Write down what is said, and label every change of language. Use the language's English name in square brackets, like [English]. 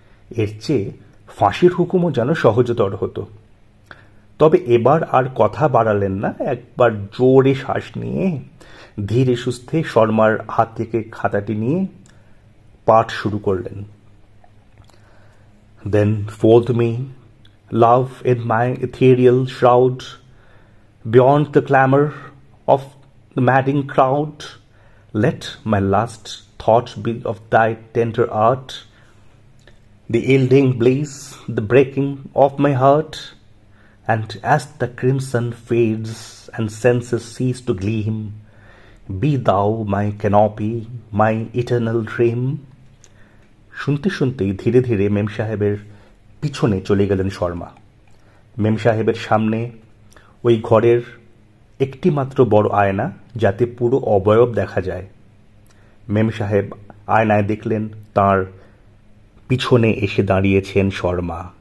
[Bangla] এর চেয়ে ফাঁসির হুকুমও যেন সহজতর হতো। তবে এবার আর কথা বাড়ালেন না। একবার জোরে শ্বাস নিয়ে ধীরে সুস্থে শর্মার হাত থেকে খাতাটি নিয়ে পাঠ শুরু করলেন। [English] Then fold me, love, in my ethereal shroud, beyond the clamor of the madding crowd. Let my last thought be of thy tender art, the yielding bliss, the breaking of my heart. And as the crimson fades and senses cease to gleam, be thou my canopy, my eternal dream. [Bangla] শুনতে শুনতেই ধীরে ধীরে মেম সাহেবের পিছনে চলে গেলেন শর্মা। মেম সাহেবের সামনে ওই ঘরের একটি মাত্র বড় আয়না, যাতে পুরো অবয়ব দেখা যায়। মেম সাহেব আয়নায় দেখলেন তাঁর পিছনে এসে দাঁড়িয়েছেন শর্মা।